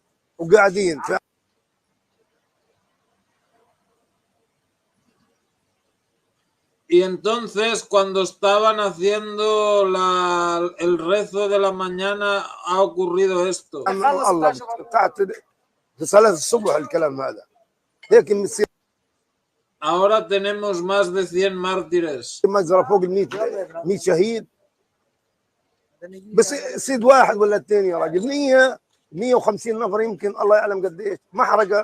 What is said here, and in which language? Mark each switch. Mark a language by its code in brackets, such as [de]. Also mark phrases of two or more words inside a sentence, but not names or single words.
[es] Y entonces, cuando estaban haciendo el rezo de la mañana, ha ocurrido esto. Ahora tenemos más de 100 mártires. [ar] بس يصيد واحد ولا اثنين يا راجل 150 نفر يمكن الله يعلم قديش ما حرق.